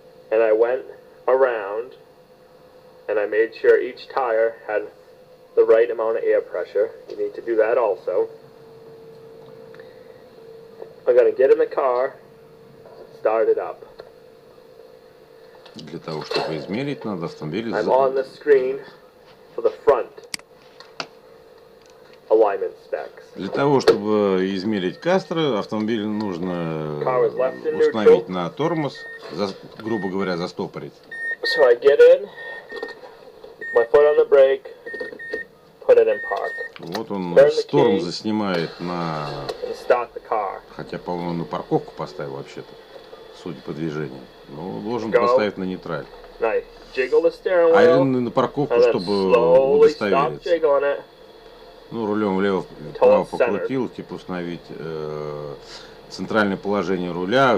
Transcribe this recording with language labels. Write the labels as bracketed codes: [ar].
[en] And I went around and I made sure each tire had the right amount of air pressure. You need to do that also. I'm going to get in the car, start it up. [ru] Для того, чтобы измерить, надо автомобиль. [en] I'm on the screen for the front alignment specs. [ru] Для того, чтобы измерить кастры, автомобиль нужно установить на тормоз, грубо говоря, застопорить. [en] So I get in, my foot on the brake, put it in park. [ru] Вот он с тормоза снимает на... Хотя, по-моему, на парковку поставил вообще-то, судя по движению. Но должен поставить на нейтраль. А или на парковку, чтобы удостовериться. Ну, рулем влево-вправо покрутил, типа установить центральное положение руля.